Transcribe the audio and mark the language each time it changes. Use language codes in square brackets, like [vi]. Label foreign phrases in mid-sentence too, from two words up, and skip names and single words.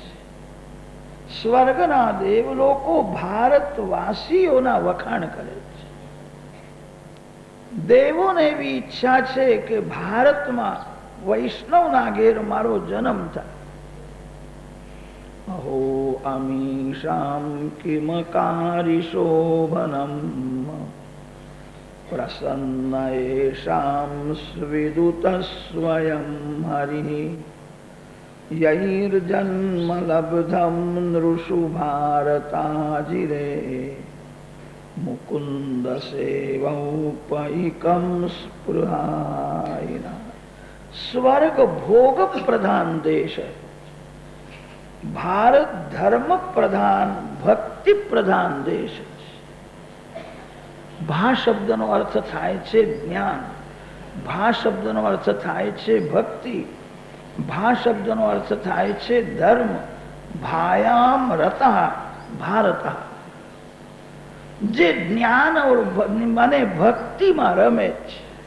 [gu] સ્વર્ગના દેવ લોકો ભારતવાસીઓના વખાણ કરે છે. દેવોને એવી ઈચ્છા છે કે ભારતમાં વૈષ્ણવના ઘેર મારો જન્મ થાય. [sa] अहो अमीषां किमकारिशोभनम् प्रसन्न येषां स्विदुतः स्वयं हरिः यैर्जन्म लब्धं नृषु भारताजिरे मुकुंद सेवौपैकं स्पृहायिना। [hi] स्वर्ग भोग प्रधान देश है, भारत धर्म प्रधान भक्ति प्रधान देश है। [gu] ભા શબ્દનો અર્થ થાય છે જ્ઞાન, ભા શબ્દનો અર્થ થાય છે ભક્તિ, ભા શબ્દનો અર્થ થાય છે ધર્મ. [sa] ભાયામ રતઃ ભારત, [gu] જે જ્ઞાન અને ભક્તિમાં રમે છે.